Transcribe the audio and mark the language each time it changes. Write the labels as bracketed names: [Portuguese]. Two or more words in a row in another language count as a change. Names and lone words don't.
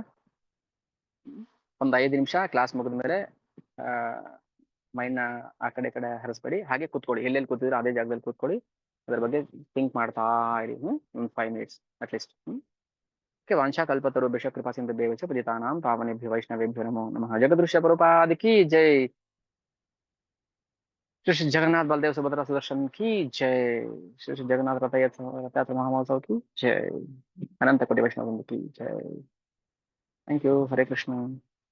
[Kannada] ಒಂದು 5 ನಿಮಿಷ ಕ್ಲಾಸ್ ಮುಗಿದ ಮೇಲೆ ಮೈಂಡ್ನ ಆ ಕಡೆ ಹರಿಸ್ಬೇಡಿ, ಹಾಗೆ ಕೂತ್ಕೊಳ್ಳಿ. ಎಲ್ಲೆಲ್ಲಿ ಕೂತಿದ್ರು ಅದೇ ಜಾಗದಲ್ಲಿ ಕೂತ್ಕೊಳ್ಳಿ, ಅದ್ರ ಬಗ್ಗೆ ಥಿಂಕ್ ಮಾಡ್ತಾ ಇರಿ. [Sanskrit] ಒಂದು 5 [English] minutes atleast. okay, [Sanskrit] वाञ्छा कल्पतरुभ्यश्च कृपा सिन्धुभ्यो च पतितानां पावनेभ्यो वैष्णवेभ्यो नमो नमः. [Hindi] ಜಗದೃಶ್ಯ ಪ್ರಭುಪಾದ की जय. श्री जगन्नाथ बलदेव सुभद्रा सुदर्शन की जय. श्री जगन्नाथ रथ यात्रा महोत्सव की जय. अनंत कोटि वैष्णव की जय. [English] thank you. हरे कृष्ण.